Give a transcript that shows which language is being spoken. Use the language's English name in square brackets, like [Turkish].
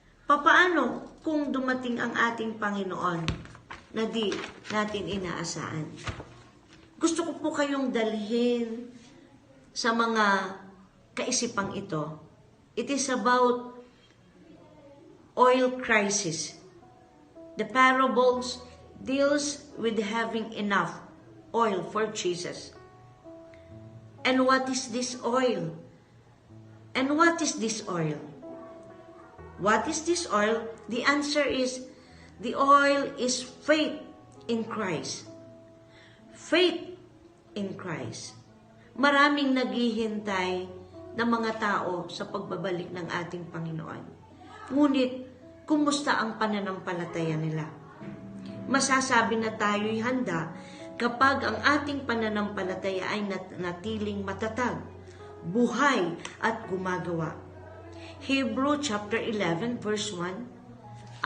[Filipino] Papaano kung dumating ang ating Panginoon na di natin inaasahan? Gusto ko po kayong dalhin sa mga kaisipang ito. [English] It is about oil crisis. The parables deals with having enough oil for Jesus. And what is this oil? And what is this oil? What is this oil? The answer is, the oil is faith in Christ. Faith in Christ. [Filipino] Maraming naghihintay na mga tao sa pagbabalik ng ating Panginoon. Ngunit, kumusta ang pananampalataya nila? Masasabi na tayo'y handa kapag ang ating pananampalataya ay natiling matatag, buhay at gumagawa. [English] Hebrew chapter 11 verse 1,